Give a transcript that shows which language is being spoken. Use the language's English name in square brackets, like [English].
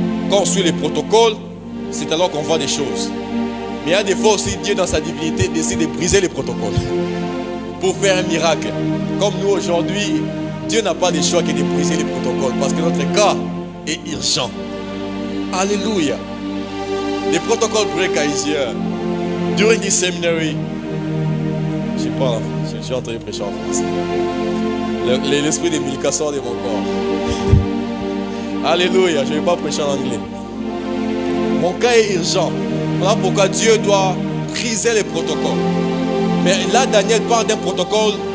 [French] Quand on suit les protocoles, c'est alors qu'on voit des choses. Mais il y a des fois aussi, Dieu dans sa divinité décide de briser les protocoles pour faire un miracle. Comme nous aujourd'hui, Dieu n'a pas de choix que de briser les protocoles parce que notre cas est urgent. Alléluia. [English] The protocol breaker is here. During this seminary, [French] je suis en train de prêcher en français. L'esprit de Milka sort de mon corps. Alléluia, je ne vais pas prêcher en anglais. Mon cas est urgent. Voilà pourquoi Dieu doit briser les protocoles. Mais là, Daniel parle d'un protocole.